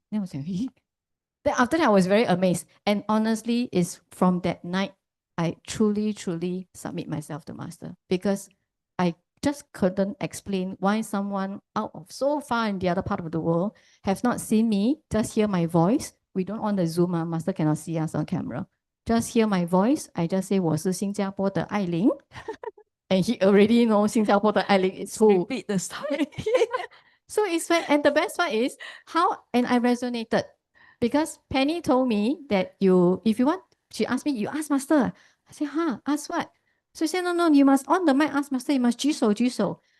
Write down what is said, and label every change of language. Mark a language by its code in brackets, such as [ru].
[en] Then I was like, then after that I was very amazed. And honestly, it's from that night, I truly submit myself to Master, because I just couldn't explain why someone out of so far in the other part of the world have not seen me, just hear my voice. We don't on the Zoom, Master cannot see us on camera. Just hear my voice. I just say [zh] 我是新加坡的艾琳. [en] And he already knows 新加坡的艾琳 is who. Repeat the story. So it's fine. And the best part is how, and I resonated because Penny told me that if you want, she asked me, you ask Master. I said, huh, ask what? So she said, no, you must on the mic ask Master, you must 举手.